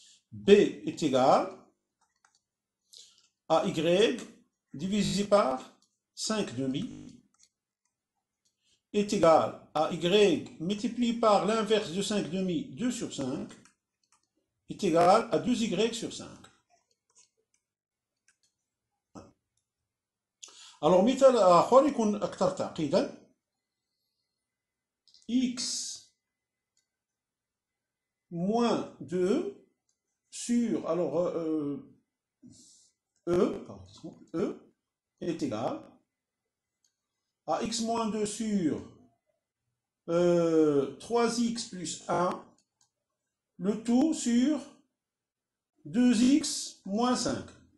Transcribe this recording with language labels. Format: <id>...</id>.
<fr>B est égal à Y divisé par 5 demi est égal à Y multiplié par l'inverse de 5 demi, 2 sur 5, est égal à 2Y sur 5.</fr> <ar>Alors مثال آخر يكون أكثر تعقيدا.</ar> <fr>X moins 2 sur, alors E est égal à X moins 2 sur 3X plus 1, le tout sur 2X moins 5.</fr>